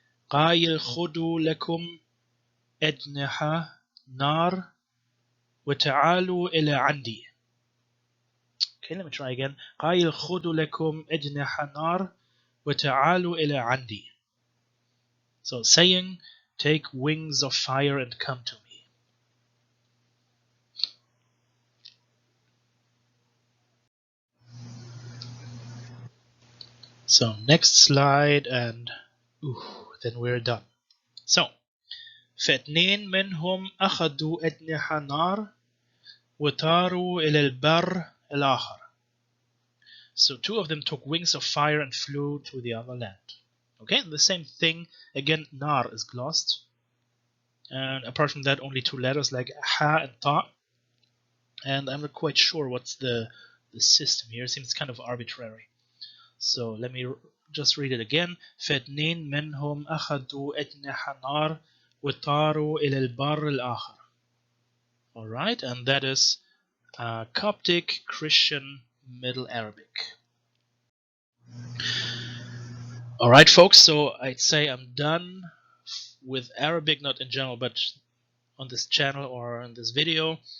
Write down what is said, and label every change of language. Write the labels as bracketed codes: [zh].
[ar] قايل خذوا لكم أجنحة نار وتعالوا إلى عندي. [en] Okay, let me try again. [ar] قايل خذوا لكم أجنحة نار وتعالوا إلى عندي. [en] So saying, take wings of fire and come to me. So next slide, and then we're done. So [ar] فاثنين منهم أخذوا أجنحة نار وطاروا إلى البر الآخر. [en] So two of them took wings of fire and flew to the other land. Okay, the same thing. Again, nar is glossed. And apart from that, only two letters like ha and ta. And I'm not quite sure what's the system here. It seems kind of arbitrary. So let me just read it again. [ar] فاثنين منهم أخذوا أجنحة نار وطاروا إلى البر الآخر. [en] Alright, and that is Coptic, Christian, Middle Arabic. Alright folks, so I'd say I'm done with Arabic, not in general, but on this channel or in this video.